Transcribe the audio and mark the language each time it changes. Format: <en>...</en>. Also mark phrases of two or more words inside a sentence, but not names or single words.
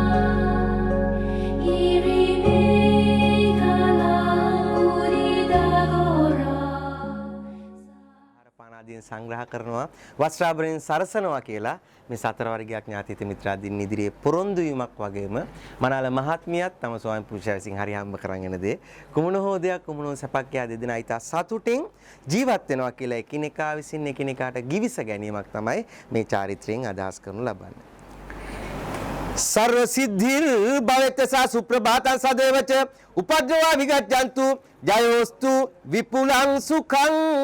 <si>Iribe kala urida go ආදීන් සංග්‍රහ කරනවා වස්ත්‍රාභරණයෙන් සරසනවා කියලා මේ සතර වර්ගයක් ඥාතිත මිත්‍රාදීන් ඉදිරියේ පොරොන්දු වීමක් වගේම මනාල මහත්මියත් තම ස්වාමි පුරුෂයා විසින් හරි හම්බ කරගෙන දේ කුමන හෝ දෙයක් කුමන හෝ සපක් යා දෙදෙනා ඊට සතුටින් ජීවත් වෙනවා කියලා එකිනෙකා විසින් එකිනෙකාට ගිවිස ගැනීමක් තමයි මේ චාරිත්‍රයෙන් අදහස් කරනු ලබන්නේ.</si> <sa>सर्व सिद्धिर भवेत्सा सुप्रभातं सदैवच उपद्रवा विगच्छन्तु जयोस्तु विपुलं सुखं.</sa>